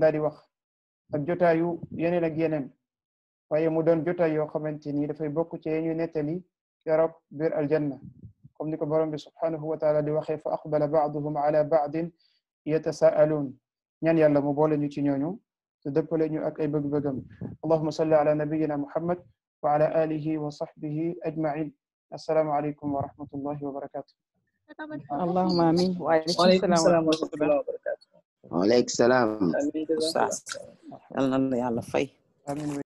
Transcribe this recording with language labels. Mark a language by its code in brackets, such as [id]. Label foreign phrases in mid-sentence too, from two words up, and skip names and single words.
[wo] daal di wax ak jotaay yu yeneen ak yeneen waaye mu doon jotaay yoo xamante ni dafay bokk ci ñu nettali keroog biir aljanna comme ni ko borom bi [ar] سبحانه وتعالى [wo] di waxee fa [ar] أقبل بعضهم على بعض يتساءلون [wo] ñaan yàlla mu boole ñu ci ñooñu te dëppale ñu ak ay bëgg-bëggam [ar] اللهم صل على نبينا محمد وعلى آله وصحبه أجمعين السلام عليكم ورحمة الله وبركاته اللهم آمين وعليكم السلام ورحمة الله وبركاته وعليكم السلام. [wo] Oustaz yal na la yàlla fay.